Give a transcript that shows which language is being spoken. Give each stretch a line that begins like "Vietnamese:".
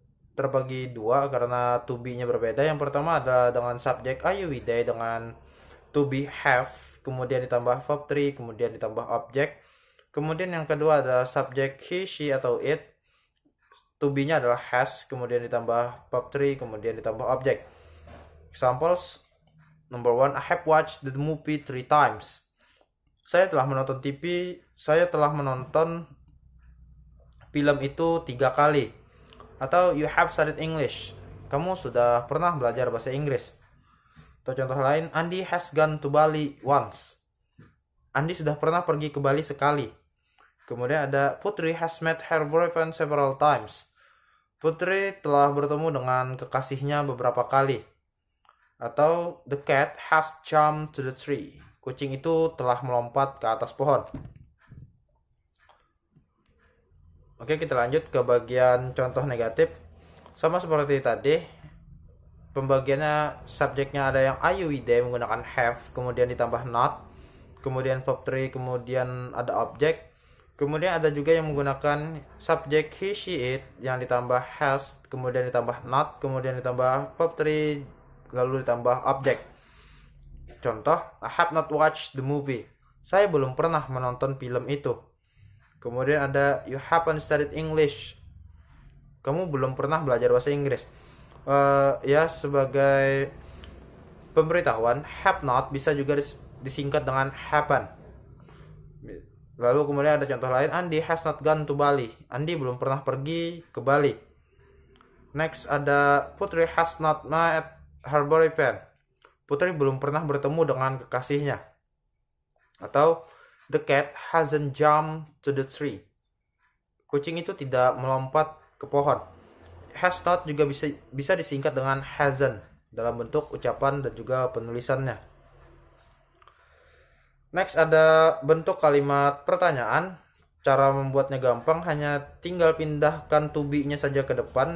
Indonesian: Terbagi dua karena to be-nya berbeda. Yang pertama adalah dengan subjek are you they dengan to be have, kemudian ditambah verb 3, kemudian ditambah objek. Kemudian yang kedua adalah subjek he, she, atau it. To be-nya adalah has, kemudian ditambah verb 3, kemudian ditambah objek.
English: Examples, number 1, I have watched the movie 3 times.
Indonesian: Saya telah menonton film itu 3 kali. Atau
English: you have studied English.
Indonesian: Kamu sudah pernah belajar bahasa Inggris. Atau contoh lain,
English: Andy has gone to Bali once.
Indonesian: Andy sudah pernah pergi ke Bali sekali. Kemudian ada
English: Putri has met her boyfriend several times.
Indonesian: Putri telah bertemu dengan kekasihnya beberapa kali. Atau
English: the cat has jumped to the tree.
Indonesian: Kucing itu telah melompat ke atas pohon. Oke, kita lanjut ke bagian contoh negatif. Sama seperti tadi, pembagiannya subjeknya ada yang are you they menggunakan have, kemudian ditambah not, kemudian verb 3, kemudian ada objek. Kemudian ada juga yang menggunakan subjek he, she, it yang ditambah has, kemudian ditambah not, kemudian ditambah verb 3, lalu ditambah objek. Contoh,
English: I have not watched the movie.
Indonesian: Saya belum pernah menonton film itu. Kemudian ada
English: you haven't studied English.
Indonesian: Kamu belum pernah belajar bahasa Inggris. Ya, sebagai pemberitahuan, have not bisa juga disingkat dengan happen. Lalu kemudian ada contoh lain,
English: Andy has not gone to Bali.
Indonesian: Andy belum pernah pergi ke Bali.
English: Next
Indonesian: ada
English: Putri has not met her boyfriend.
Indonesian: Putri belum pernah bertemu dengan kekasihnya. Atau
English: the cat hasn't jumped to the tree.
Indonesian: Kucing itu tidak melompat ke pohon. Has not juga bisa disingkat dengan hasn't dalam bentuk ucapan dan juga penulisannya. Next ada bentuk kalimat pertanyaan. Cara membuatnya gampang, hanya tinggal pindahkan to be-nya saja ke depan.